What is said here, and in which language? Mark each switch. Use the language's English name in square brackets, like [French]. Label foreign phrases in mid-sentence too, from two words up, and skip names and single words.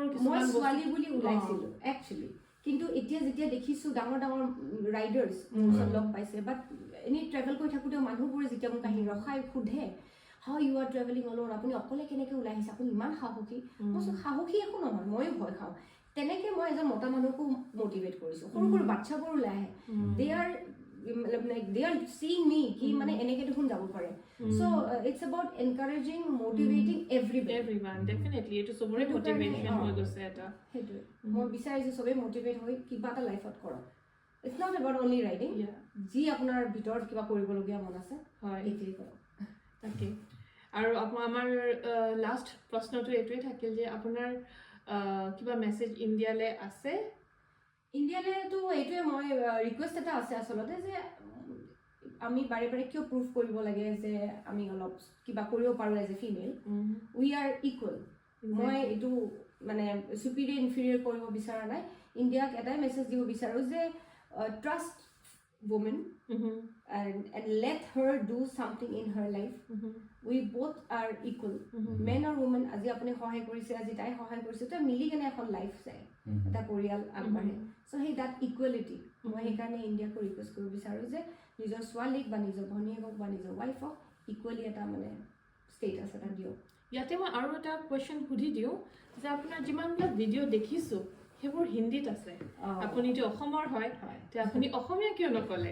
[Assamese] মই ছোৱালী বুলি ওলাইছিলোঁ একচুৱেলি কিন্তু এতিয়া যেতিয়া দেখিছোঁ ডাঙৰ ৰাইডাৰ্ছ মোৰ ওচৰত লগ পাইছে বাট এনেই ট্ৰেভেল কৰি থাকোঁতেও মানুহবোৰে যেতিয়া মোক আহি ৰখাই সোধে [English] how you are travelling alone [Assamese] আপুনি অকলে কেনেকৈ ওলাই আহিছে আপুনি ইমান সাহসী মই সাহসী একো নহয় ময়ো ভয় খাওঁ তেনেকৈ মই এজন মতা মানুহকো মটিভেট কৰিছোঁ সৰু বাচ্ছাবোৰ ওলাই আহে [English] they are seeing me [Assamese] কি মানে এনেকৈ দেখোন যাব পাৰে চ' [English] it's about encouraging motivating everyone [Assamese] definitely এইটো চবৰে motivation হৈ গৈছে এটা সেইটোৱে মই বিচাৰিছোঁ চবেই motivate হৈ কিবা এটা লাইফত কৰক [English] it's not about only riding [Assamese] যি আপোনাৰ ভিতৰত কিবা কৰিবলগীয়া মন আছে হয় এইটোৱে কৰক তাকে আৰু আমাৰ লাষ্ট প্ৰশ্নটো এইটোৱে থাকিল যে আপোনাৰ কিবা মেছেজ ইণ্ডিয়ালৈ আছে? ইণ্ডিয়ালৈতো এইটোৱে মই ৰিকুৱেষ্ট এটা আছে আচলতে যে আমি বাৰে বাৰে কিয় প্ৰুভ কৰিব লাগে যে আমি অলপ কিবা কৰিব পাৰোঁ [English] as a female. we are equal. [Assamese] মই এইটো মানে [English] superior inferior [Assamese] কৰিব বিচৰা নাই। ইণ্ডিয়াক এটাই মেছেজ দিব বিচাৰোঁ যে [English] trust women and let her do something in her life. We both are equal. Men or women, [Assamese] আজি আপুনি সহায় কৰিছে, আজি তাই সহায় কৰিছে, তো মিলি কেনে এখন লাইফ যায়, এটা পৰিয়াল আগবাঢ়ে। চ' সেই [English] that equality [Assamese] মই সেইকাৰণে ইণ্ডিয়াকো ৰিকুৱেষ্ট কৰিব বিচাৰোঁ যে নিজৰ ছোৱালীক বা নিজৰ ভনীয়েকক বা নিজৰ ৱাইফক ইকুৱেলি এটা মানে ষ্টেটাছ এটা দিয়ক। ইয়াতে মই আৰু এটা কুৱেশ্যন সুধি দিওঁ যে আপোনাৰ যিমানবিলাক ভিডিঅ' দেখিছোঁ সেইবোৰ হিন্দীত আছে, আপুনিতো অসমৰ হয়, তে আপুনি অসমীয়া কিয় নক'লে?